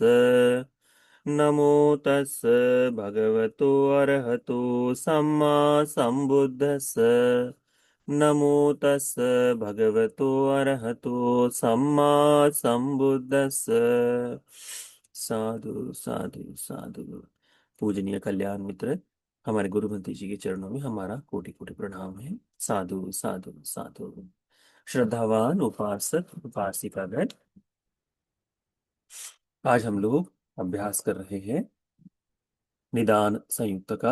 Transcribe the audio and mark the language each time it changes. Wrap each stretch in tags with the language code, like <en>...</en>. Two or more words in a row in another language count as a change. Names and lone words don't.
<pi>नमो तस् भगवतो अरहतो सम्मा सम्बुद्धस्। नमो तस् भगवतो अरहतो सम्मा सम्बुद्धस्। साधु साधु साधु।</pi> <hi>पूजनीय कल्याण मित्र, हमारे गुरुमती जी के चरणों में हमारा कोटि कोटि प्रणाम है।</hi> <pi>साधु साधु साधु।</pi> <hi>श्रद्धावान उपासक उपासिकागण, आज हम लोग अभ्यास कर रहे हैं निदान संयुक्त का।</hi>